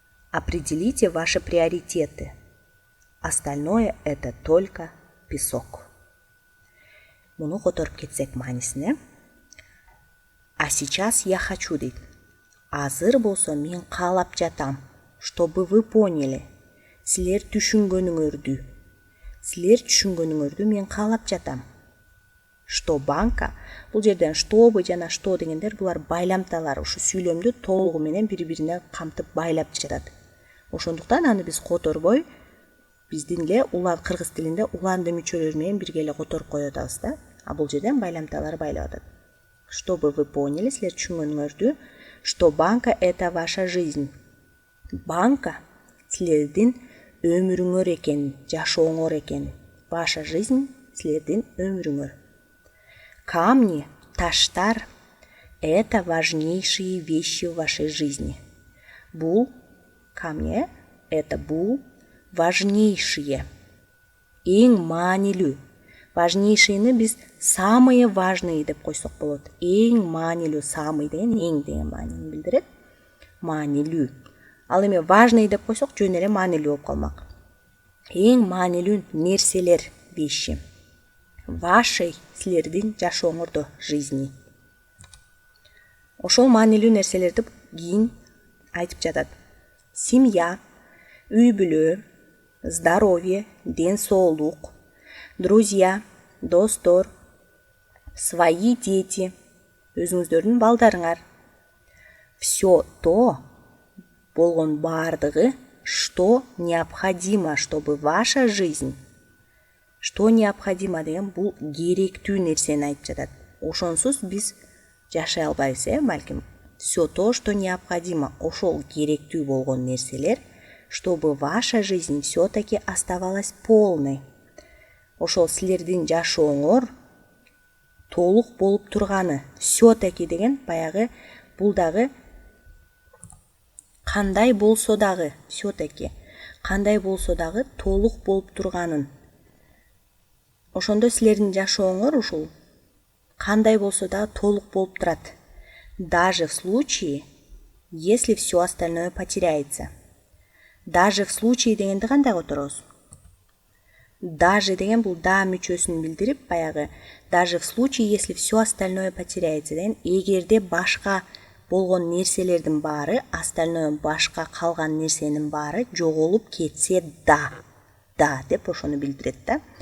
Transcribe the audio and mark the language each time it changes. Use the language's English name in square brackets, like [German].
[Russian] Определите ваши приоритеты. Остальное – это только песок. [Kyrgyz] Муну которуп кетсек маанисине. [Russian] А сейчас я хочу [Kyrgyz] дейт. Азыр болсо мен каалап жатам, [Russian] чтобы вы поняли. [Kyrgyz] Силер түшүнгөнүңөрдү мен каалап жатам. [Russian] Что банка, [Kyrgyz] бул жерден чтобы жана что дегендер булар байламталар, ушу сүйлөмдү толугу менен бири-бирине камтып байлап жатат. Ошондуктан аны биз которбой биздин эле улан кыргыз тилинде уланды мүчөлөр менен бирге эле которуп коюп атабыз да. А бул жерден байламталар байлап атат. [Russian] Чтобы вы поняли, [Kyrgyz] силер түшүнгөнүңөрдү, [Russian] что банка это ваша жизнь. [Kyrgyz] Банка силердин өмүрүңөр экен, жашооңор экен. [Russian] Ваша жизнь [Kyrgyz] силердин өмүрүңөр. [Russian] Камни, [Kyrgyz] таштар [Russian] это важнейшие вещи в вашей жизни. [Kyrgyz] Бул камни это бул важнейшие. Эң маанилүү. Важнейшийни биз [Russian] самые важные [Kyrgyz] деп койсок болот. Эң маанилүү, самый деген эң деген маанини билдирет. Маанилүү. Ал эми важный деп койсок жөн эле маанилүү болуп калмак. Эң маанилүү нерселер, вещи. Вашей силердин жашооңордо жизни. Ошол маанилүү нерселерди кийин айтып жатат. Семья, үй-бүлө, здоровье, ден соолук, друзья, достор, свои дети, өзүңүздөрдүн балдарыңар. [Russian] Все то [Kyrgyz] болгон бардыгы, [Russian] что необходимо, чтобы ваша жизнь. [Kyrgyz] Что необходимо деген бул керектүү нерсени айтып жатат. Ошонсуз биз жашай албайбыз, балким. [Russian] Все то, что необходимо, [Kyrgyz] ошол керектүү болгон нерселер, [Russian] чтобы ваша жизнь все-таки оставалась полной. [Kyrgyz] Ошол силердин жашооңор толук болуп турганы. Все-таки деген баягы бул дагы кандай болсо дагы, все-таки кандай болсо дагы толук болуп турганын. Ошондо силердин жашооңор ушул кандай болсо дагы толук болуп турат. [Russian] Даже в случае, если все остальное потеряется. Даже в случае [Kyrgyz] дегенди кандай которобуз? Даже деген бул да мүчөсүн билдирип, баягы [Russian] даже в случае, если все остальное потеряется [Kyrgyz] деген, эгерде башка болгон нерселердин баары, остальное башка калган нерсенин баары жоголуп кетсе да деп ошону билдирет да.